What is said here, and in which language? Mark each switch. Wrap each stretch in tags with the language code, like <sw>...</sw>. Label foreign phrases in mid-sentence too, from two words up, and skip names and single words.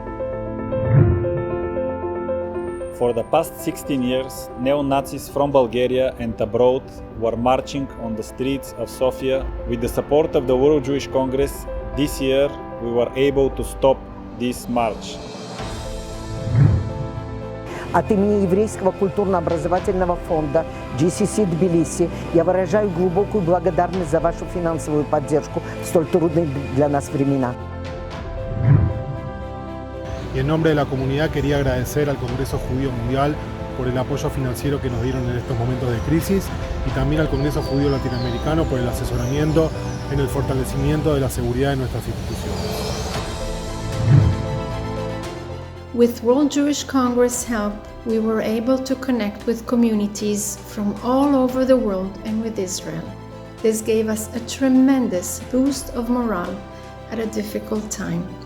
<en>For the past 16 years, neo-Nazis from Bulgaria and abroad were marching on the streets of Sofia. With the support of the World Jewish Congress, this year we were able to stop this march.</en> <ru>От имени Еврейского культурно-образовательного фонда GCC Тбилиси я выражаю глубокую благодарность за вашу финансовую поддержку в столь трудные для нас времена.</ru> <es>Y en nombre de la comunidad quería agradecer al Congreso Judío Mundial por el apoyo financiero que nos dieron en estos momentos de crisis y también al Congreso Judío Latinoamericano por el asesoramiento en el fortalecimiento de la seguridad de nuestras instituciones.</es> <en>With World Jewish Congress help, we were able to connect with communities from all over the world and with Israel. This gave us a tremendous boost of morale at a difficult time.</en>